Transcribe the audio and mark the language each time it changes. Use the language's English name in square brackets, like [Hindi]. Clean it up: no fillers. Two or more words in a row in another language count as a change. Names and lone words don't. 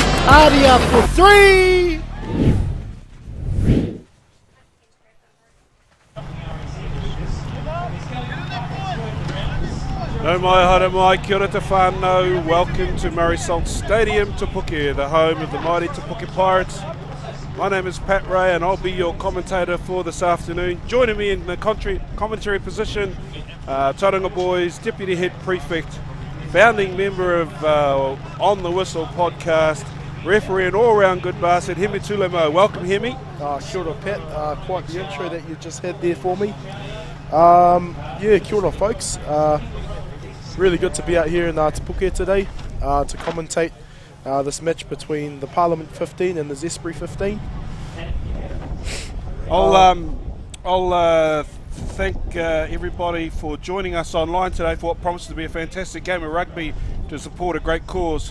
[English] Aria for three. [Māori] No mai haere mai, kia ora te whānau. [English] Welcome to Murray Salt Stadium, Te Puke, the home of the mighty Te Puke Pirates. My name is Pat Ray and I'll be your commentator for this afternoon. Joining me in the commentary position, Tauranga Boys Deputy Head Prefect, founding member of On the Whistle podcast, referee and all-round good bastard, Hemi Tulemo. Welcome, Hemi. [Māori] Kia ora, Pat. [English] Quite the intro that you just had there for me. Yeah, [Māori] kia ora, [English] folks. Really good to be out here in Te Puke today to commentate this match between the Parliament 15 and the Zespri 15. I'll thank everybody for joining us online today for what promises to be a fantastic game of rugby to support a great cause.